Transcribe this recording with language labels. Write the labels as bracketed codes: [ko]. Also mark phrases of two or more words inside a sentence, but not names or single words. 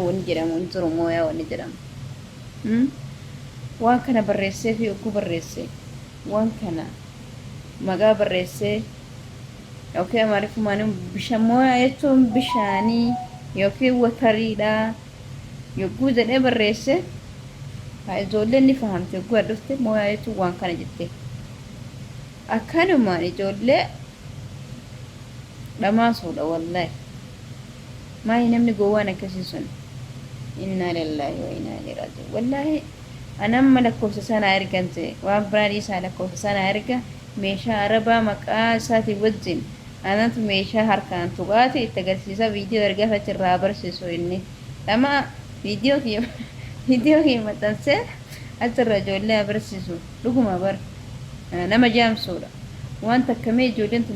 [om] wanni jedhamu hin jiru mooyaa wanni jedhamu waan kana barreessee fi ogguu barreesse waan kana maqaa barreessee yookiin amaariffummaan bishaan mooyaa jechuun bishaanii yookiin watariidha yogguu jedhee barreesse haa ijoolleen ni fahamte yogguu addufte mooyaa jechuun waan kana jette akkanumaan ijoollee dhamaasuudha wallahi maayi namni gowwaan akkasii sun [ar] inna lillahi wa inna ilaihi raaji'uun [om] wallahi anamma lakkoofsa sana ergante waan biraan isaa lakkoofsa sana erga meeshaa arabaa maqaa isaati wajjin anatu meeshaa harkaan tuqaati itti agarsiisa viidiyoo ergaa achirraa barsiisu inni lama viidiyoo kee maxxansee achirra ijoollee barsiisu dhuguma bar nama jaamsuudha wanta akkamii ijoolleen tun